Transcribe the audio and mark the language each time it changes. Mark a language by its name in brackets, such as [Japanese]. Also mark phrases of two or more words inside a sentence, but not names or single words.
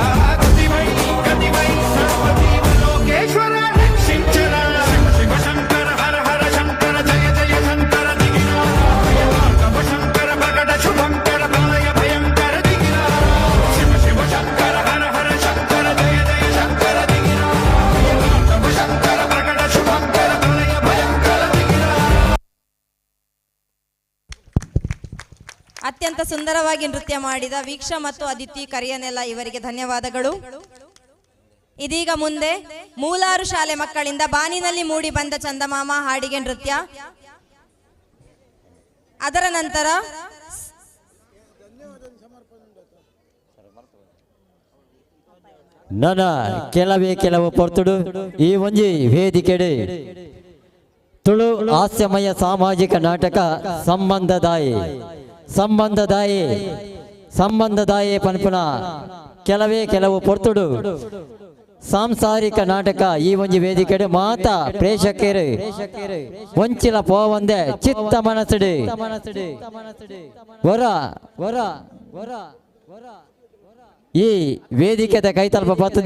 [Telugu] గతివై గతివై సర్వజీవలోకేశ్వర రక్షించరా శివ శివ శంకర హర హర శంకర జయ జయ శంకర దిగిరా భయవార్గవ శంకర ప్రకట శుభంకర ప్రళయ భయంకర దిగిరా శివ శివ శంకర హర హర శంకర జయ జయ శంకర దిగిరా భయవార్గవ శంకర ప్రకట శుభంకర ప్రళయ భయంకర దిగిరా. [Kannada] ಅತ್ಯಂತ ಸುಂದರವಾಗಿ ನೃತ್ಯ ಮಾಡಿದ ವೀಕ್ಷಾ ಮತ್ತು ಅದಿತಿ ಕರಿಯನೆಲ್ಲ ಇವರಿಗೆ ಧನ್ಯವಾದಗಳು. ಇದೀಗ ಮುಂದೆ ಮೂಲಾರು ಶಾಲೆ ಮಕ್ಕಳಿಂದ ಬಾನಿನಲ್ಲಿ ಮೂಡಿ ಬಂದ ಚಂದಮಾಮ ಹಾಡಿಗೆ ನೃತ್ಯ. ಅದರ ನಂತರ [Tulu] ನನ್ನ ಕೆಲವು ಪೊರ್ತುಡು ಈ ಒಂಜಿ ವೇದಿಕೆಡೆ ತುಳು ಹಾಸ್ಯಮಯ ಸಾಮಾಜಿಕ ನಾಟಕ ಸಂಬಂಧದಾಯೆ ಪನ್ಪುನ ಕೆಲವು ಪೊರ್ತುಡು ಸಾಂಸಾರಿಕ ನಾಟಕ ಈ ಒಂಜಿ ವೇದಿಕೆಡೆ ಮಾತ ಪ್ರೇಕ್ಷಕರು ಒಂಚಿಲ ಪೋವಂದೆ ಚಿತ್ತ ಮನಸ್ಸುಡು ಈ ವೇದಿಕೆದ ಕೈತಲ್ಪ ಬರ್ತದೆ.